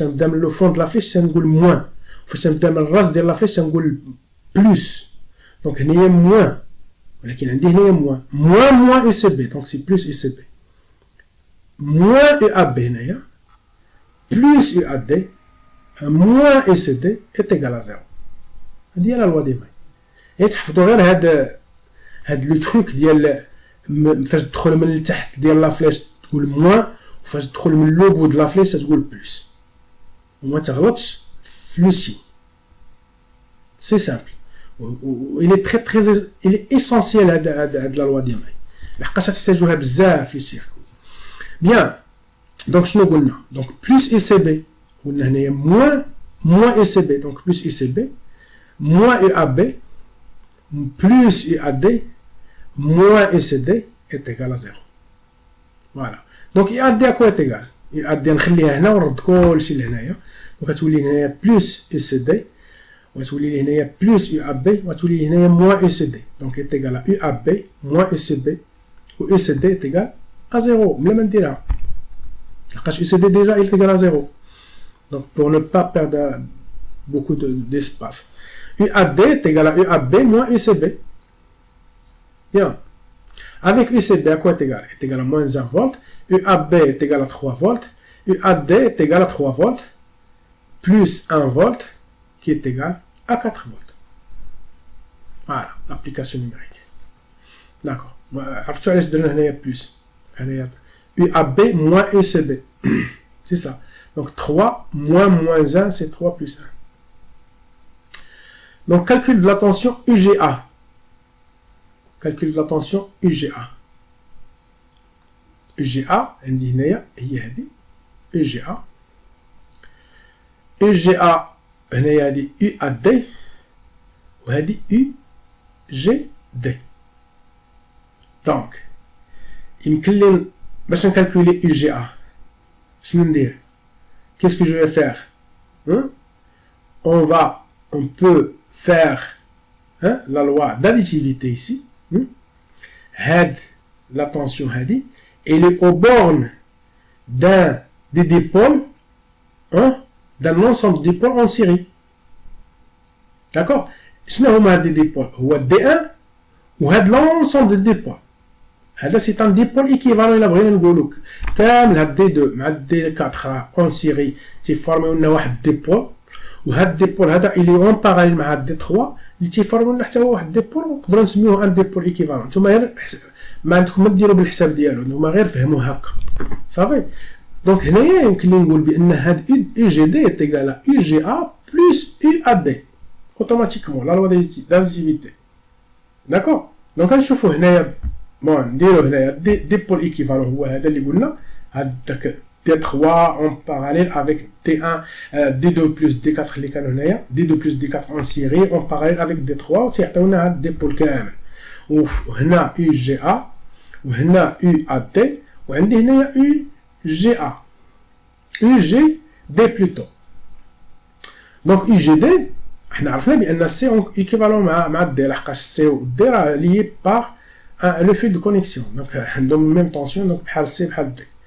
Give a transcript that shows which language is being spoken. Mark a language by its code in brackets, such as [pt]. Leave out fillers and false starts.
[fr] Le fond de la flèche, c'est un goût moins. Le reste de la flèche, c'est un goût plus. Donc, il y a moins. Moins UCB, donc c'est plus UCB. Moins UAB, plus UAD, moins UCD est égal à 0. C'est la loi des mailles. Et tu as le truc, [ar] فاش تدخل من التحت ديال لا فليش تقول موان وفاش تدخل من لوبو د لا فليش تقول بلس وما تغلطش في لو سي سي سامبل [fr] il est essentiel [ar] هاد لا لوا ديال ماي لحقاش تحتاجوها بزاف في السيركو بيان دونك شنو قلنا دونك بلس اي سي بي قلنا هنايا [fr] moins UCB, donc plus UCB, moins UAB, plus UAD, moins UCD est égal à 0. Voilà. Donc UAD à quoi est égal? [ar] UAD نخليها هنا ونرد كلشي لهنايا. Donc غتولي هنايا plus UCD, وتولي هنايا plus UAB, وتولي هنايا moins UCD. [fr] Donc est égal à UAB moins UCB, ou UCD est égal à 0. [ar] بلا ما نديرها. لحقاش [fr] UCD déjà il est égal à 0. Donc pour ne pas perdre beaucoup d'espace. UAD est égal à UAB moins UCB. Bien. Avec UCB, à quoi est égal? Est égal à moins 1 volt. UAB est égal à 3 volts. UAD est égal à 3 volts. Plus 1 volt qui est égal à 4 volts. Voilà, l'application numérique. D'accord. [ar] عرفتوا علاش درنا هنايا plus. [fr] UAB moins UCB. C'est ça. Donc 3 moins 1, c'est 3 plus 1. Donc calcul de la tension UGA. Calcul de la tension UGA. [ar] UGA, عندي هنايا هي هذه UGA. UGA هنايا هذه UAD وهذه UGD. Donc يمكن لي باش نكالكولي UGA شنو ندير؟ [fr] Qu'est-ce que je vais faire? On peut faire la loi d'additivité ici. Had la tension hadi, elle est aux bornes des dipôles, d'un ensemble de dipôles en série. D'accord? [ar] شنو هما هاد ديبول؟ هو D1 وهاد [fr] l'ensemble de dipôles. [ar] هذا [fr] c'est un dipôle équivalent [ar] إلا بغينا نقولوك كامل هاد D2 مع D4 [fr] en série [ar] تيفورميو لنا واحد ديبول، وهاد الديبول هذا اللي اون باراليل مع هاد D3 اللي تيفورميو لنا حتى هو واحد ديبول، ونقدروا نسميوه ان ديبول ايكيفالون. نتوما غير ما عندكم ما ديروا بالحساب ديالو، نتوما غير فهموا هكا صافي. دونك هنايا يمكن لي نقول بان هاد يو جي دي [fr] est égal à UGA plus UAD automatiquement la loi d'additivité. D'accord. [ar] دونك غنشوفوا هنايا بون نديرو هنايا ديبول ايكيفالون هو هذا اللي قلنا هذاك [fr] D3 en parallèle avec T1, [ar] D2 plus D4 اللي كانوا هنايا D2 plus D4 [fr] en série en parallèle avec D3 [ar] وتيعطيونا هاد الديبول كامل. وهنا UGA وهنا UAT وعندي هنايا UGA UGD plutôt. دونك UGD حنا عرفنا بان السي ايكيفالون مع الدي، لحقاش السي والدي راه ليي باغ لو فيل دو كونيكسيون، دونك عندهم ميم طونسيون، دونك بحال السي بحال الدي.